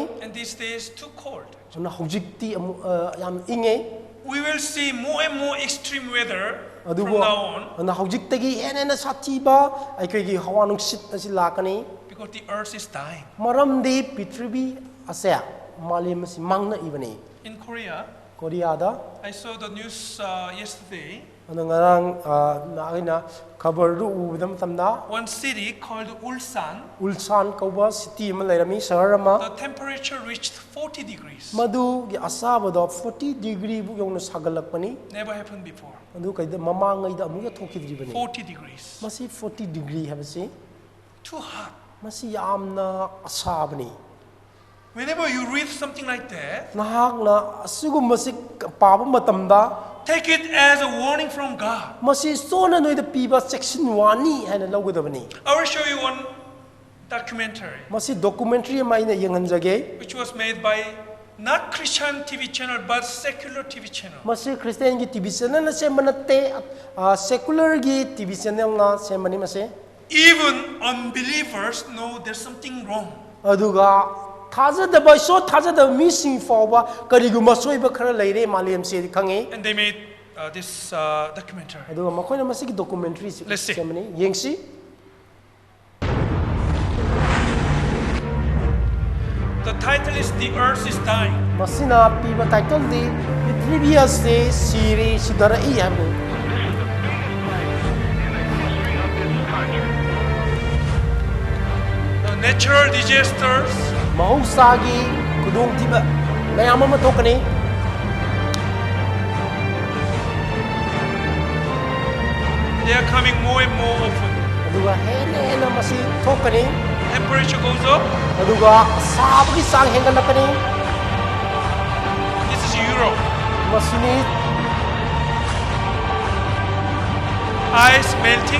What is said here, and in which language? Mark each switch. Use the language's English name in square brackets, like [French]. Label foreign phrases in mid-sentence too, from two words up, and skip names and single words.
[English] And these days, too cold. [Manipuri] ana hojikti yam inge [English] We will see more and more extreme weather from [Manipuri] adugo [English] now on [Manipuri] ana hojiktage hena satiba aikegi hawa nungsit asi lakani [English] because the earth is dying. [Manipuri] maramdi pitribi ase malim si mangna ibani [English] In Korea, [Manipuri] korea da [English] I saw the news yesterday. [Manipuri] ana ngarang na aina khabar ru ubdam tamna [English] One city called Ulsan, [Manipuri] ulsan kauba city ma lairami shahar ama [English] the temperature reached 40 degrees. [Manipuri] madu gi asaba do 40 degree bu yong na sagalakpani [English] Never happened before. [Manipuri] adu kaida mamangai da amuga thokidribani [English] 40 degrees. [Manipuri] masi 40 degree habasi [English] Too hot. [Manipuri] masi yamna asabani [English] whenever you read something like that, [Manipuri] ꯅꯍꯥꯛꯅ ꯑꯁꯤꯒꯨꯝꯕꯁꯤ ꯄꯥꯕ ꯃꯇꯝꯗ [English] take it as a warning from God. [Manipuri] ꯃꯁꯤ ꯏꯁꯣꯔꯅ ꯅꯣꯏꯗ ꯄꯤꯕ ꯆꯦꯛꯁꯤꯟꯋꯥꯅꯤ ꯍꯥꯏꯅ ꯂꯧꯒꯗꯕꯅꯤ [English] I will show you one documentary [Manipuri] ꯃꯁꯤ ꯗꯣꯀꯨꯃꯦꯟꯇꯔꯤ ꯑꯃ ꯑꯩꯅ ꯌꯦꯡꯍꯟꯖꯒꯦ [English] which was made by not Christian TV channel but secular TV channel. [Manipuri] ꯃꯁꯤ ꯈ꯭ꯔꯤꯁꯇꯤꯌꯥꯟꯒꯤ [English] TV channelna [Manipuri] ꯁꯦꯝꯕ ꯅꯠꯇꯦ ꯁꯦꯀꯨꯂꯔꯒꯤ [English] TV channelna [Manipuri] ꯁꯦꯝꯕꯅꯤ ꯃꯁꯤ [English] Even unbelievers know there's something wrong. [Manipuri] ꯑꯗꯨꯒ ꯊꯥꯖꯗꯕ ꯏꯁꯣꯔ ꯊꯥꯖꯗꯕ ꯃꯤꯁꯤꯡ ꯐꯥꯎꯕ ꯀꯔꯤꯒꯨꯝꯕ ꯑꯁꯣꯏꯕ ꯈꯔ ꯂꯩꯔꯦ ꯃꯥꯂꯦꯝꯁꯦ ꯈꯪꯉꯤ [English] And they made this documentary. [Manipuri] ꯑꯗꯨꯒ ꯃꯈꯣꯏꯅ ꯃꯁꯤꯒꯤ ꯗꯣꯀꯨꯃꯦꯟꯇꯔꯤꯁꯤ [English] Let's see. [Manipuri] ꯁꯦꯝꯕꯅꯤ ꯌꯦꯡꯁꯤ [English] The title is The Earth is Dying. [Manipuri] ꯃꯁꯤꯅ ꯄꯤꯕ ꯇꯥꯏꯇꯜꯗꯤ ꯄ꯭ꯔꯤꯊꯤꯕꯤ ꯑꯁꯤ ꯁꯤꯔꯦ ꯁꯤꯙꯔꯛꯏ ꯍꯥꯏꯕꯅꯤ [English] The natural disasters, [Manipuri] ꯃꯍꯧꯁꯥꯒꯤ ꯈꯨꯗꯣꯡꯊꯤꯕ ꯃꯌꯥꯝ ꯑꯃ ꯊꯣꯛꯀꯅꯤ [English] they are coming more and more often. [Manipuri] ꯑꯗꯨꯒ ꯍꯦꯟꯅ ꯍꯦꯟꯅ ꯃꯁꯤ ꯊꯣꯛꯀꯅꯤ [English] Temperature goes up. [Manipuri] ꯑꯗꯨꯒ ꯁꯥꯕꯒꯤ ꯆꯥꯡ ꯍꯦꯟꯒꯠꯂꯛꯀꯅꯤ [English] This is Europe. [Manipuri] ꯃꯁꯤꯅꯤ [English] Ice melting.